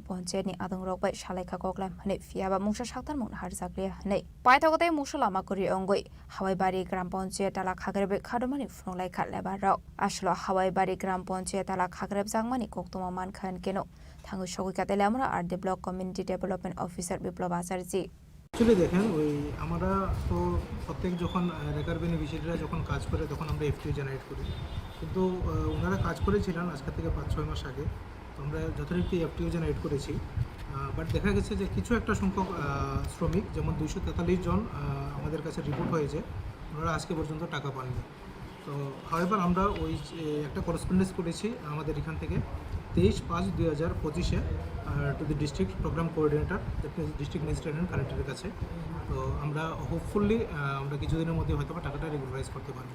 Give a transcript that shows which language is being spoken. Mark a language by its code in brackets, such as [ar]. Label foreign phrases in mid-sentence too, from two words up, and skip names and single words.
[trp] ponche ni adong rokbai shalaika koklam hanai fiaba mungsha shaktan mon harjakle hanai paithagote musulama kori ongoi Hawaii Bari Gram Ponche tala khagrebe khadomani funglai khatleba rok aslo Hawaii Bari Gram Ponche tala khagreb jangmani koktoma man khan keno thangu shogoi katele amra [en] art block community development officer [trp] Viplobazarji [bn] চলে দেখেন ওই আমরা তো প্রত্যেক যখন রেকার বেনিফিশিয়ারিরা যখন কাজ করে তখন আমরা [en] FTO generate [bn] করি কিন্তু ওনারা কাজ করেছিলেন আজকে থেকে 5-6 মাস আগে তো আমরা যথারীতি [en] FTO generate [bn] করেছি বাট দেখা গেছে যে কিছু একটা সংখ্যক শ্রমিক যেমন 243 জন আমাদের কাছে রিপোর্ট হয়েছে ওনারা আজকে পর্যন্ত টাকা পাননি তো হাওয়েভার আমরা ওই একটা করেসপন্ডেন্স করেছি আমাদের এখান থেকে 23/5/2025 [en] to the District Programme Coordinator District Magistrate and Collector's [bn] কাছে তো আমরা হোপফুলি আমরা কিছুদিনের মধ্যে হয়তো টাকাটা রেগুলারাইজ করতে পারব